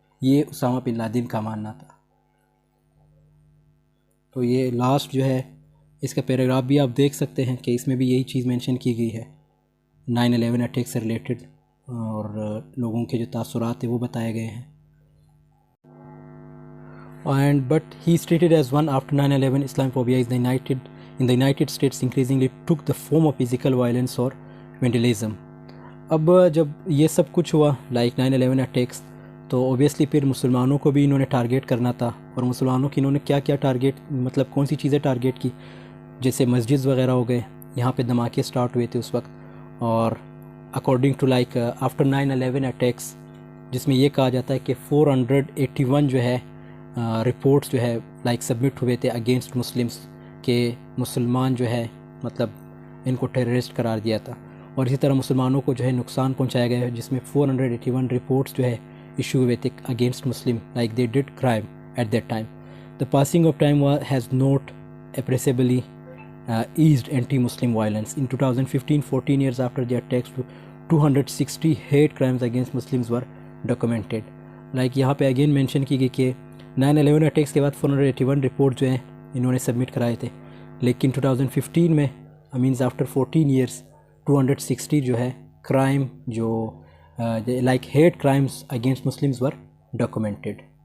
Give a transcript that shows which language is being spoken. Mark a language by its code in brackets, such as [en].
[ur] یہ Usama bin Laden کا ماننا تھا. تو یہ لاسٹ جو ہے اس کا پیراگراف بھی آپ دیکھ سکتے ہیں کہ اس میں بھی یہی چیز مینشن کی گئی ہے 9/11 اٹیک سے ریلیٹڈ، اور لوگوں کے جو تاثرات تھے وہ بتائے گئے ہیں. [en] And but he is treated as one after 9/11. Islamophobia is in the United States increasingly took the form of physical violence or vandalism. [ur] اب جب یہ سب کچھ ہوا 9/11 اٹیکس، تو اوبیسلی پھر مسلمانوں کو بھی انہوں نے ٹارگیٹ کرنا تھا. اور مسلمانوں کی انہوں نے کیا کیا ٹارگیٹ، مطلب کون سی چیزیں ٹارگیٹ کی، جیسے مسجد وغیرہ ہو گئے، یہاں پہ دھماکے سٹارٹ ہوئے تھے اس وقت. اور اکارڈنگ ٹو آفٹر 9/11 اٹیکس، جس میں یہ کہا جاتا ہے کہ 481 جو ہے رپورٹس جو ہے سبمٹ ہوئے تھے اگینسٹ مسلمس، کہ مسلمان جو ہے مطلب ان کو ٹیررسٹ قرار دیا تھا. اور اسی طرح مسلمانوں کو جو ہے نقصان پہنچایا گیا ہے، جس میں 481 رپورٹس جو ہے ایشو ہوئے تھے against Muslim, [en] they did crime at that time. The passing of time has not appreciably eased anti-Muslim violence. In 2015, 14 years after the attacks, 260 hate crimes against Muslims were documented. [ur] یہاں پہ again mention کی گئی کہ 9/11 attacks کے بعد 481 report جو ہیں انہوں نے سبمٹ کرائے تھے، لیکن 2015 میں مینز آفٹر 14 ایئرس 260 جو ہے کرائم جو [en] Hate crimes against Muslims were documented.